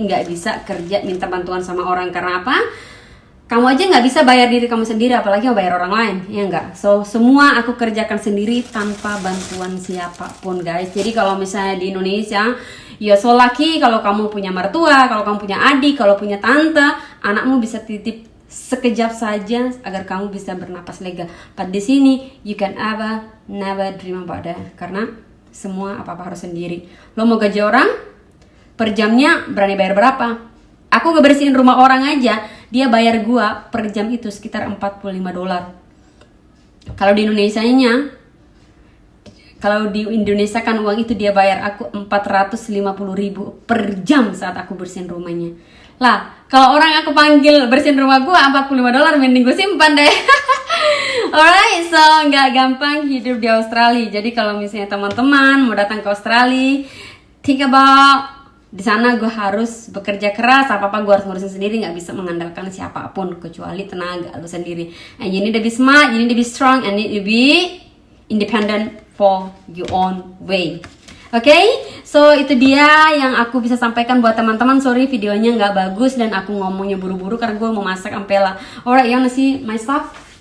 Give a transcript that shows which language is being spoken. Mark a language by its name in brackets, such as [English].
[Indonesian] Nggak bisa kerja minta bantuan sama orang. Karena apa? Kamu aja nggak bisa bayar diri kamu sendiri, apalagi mau bayar orang lain, ya nggak? So, semua aku kerjakan sendiri tanpa bantuan siapapun, guys. Jadi kalau misalnya di Indonesia, ya [English] so lucky [Indonesian] kalau kamu punya mertua, kalau kamu punya adik, kalau punya tante, anakmu bisa titip sekejap saja agar kamu bisa bernapas lega. [English] But [Indonesian] di sini, [English] you can never dream about that. [Indonesian] Karena semua apa-apa harus sendiri. Lo mau gaji orang, per jamnya berani bayar berapa? Aku ngebersihin rumah orang aja, dia bayar gua per jam itu sekitar $45. Kalau di Indonesia kan uang itu dia bayar aku 450.000 per jam saat aku bersihin rumahnya. Lah, kalau orang aku panggil bersihin rumah gua $45, mending gue simpan deh. Alright, so nggak gampang hidup di Australia. Jadi kalau misalnya teman-teman mau datang ke Australia, [English] think about [Indonesian] di sana gue harus bekerja keras, apa-apa gue harus ngurusin sendiri, nggak bisa mengandalkan siapapun kecuali tenaga lu sendiri. [English] And you need to be smart, you need to be strong, and you need to be independent for your own way. [Indonesian] Okay, so itu dia yang aku bisa sampaikan buat teman-teman. Sorry videonya nggak bagus dan aku ngomongnya buru-buru karena gue mau masak ampela. [English] Alright, you wanna see my stuff?